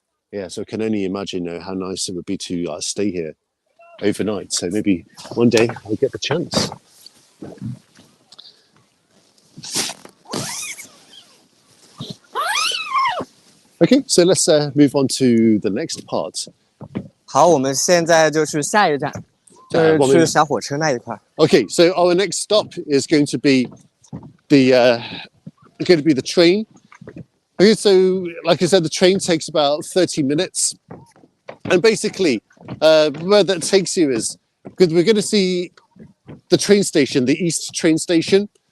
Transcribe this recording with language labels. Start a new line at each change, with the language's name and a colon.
English: Yeah, so I can only imagine how nice it would be to stay here overnight. So maybe one day I'll get the chance. Okay, so let's move on to the next part.
Chinese: 好，我们现在就去下一站，就是去小火车那一块。
English: Okay, so our next stop is going to be the train. Okay, so like I said, the train takes about 30 minutes, and basically where that takes you is because we're going to see the train station, the East train station,